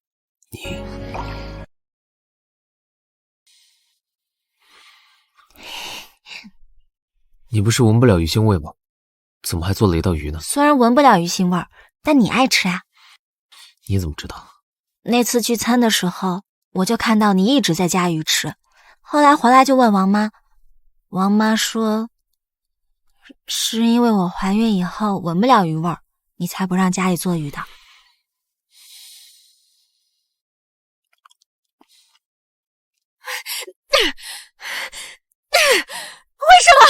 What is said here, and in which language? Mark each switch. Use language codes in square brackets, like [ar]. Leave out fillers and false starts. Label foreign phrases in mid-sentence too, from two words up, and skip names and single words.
[zh] 你不是聞不了魚腥味嗎？怎麼還做了一道魚呢？雖然聞不了魚腥味，但你愛吃啊。你怎麼知道？那次聚餐的時候，我就看到你一直在加魚吃，後來回來就問王媽，王媽說是因為我懷孕以後聞不了魚味，你才不讓家裡做魚的。為什麼？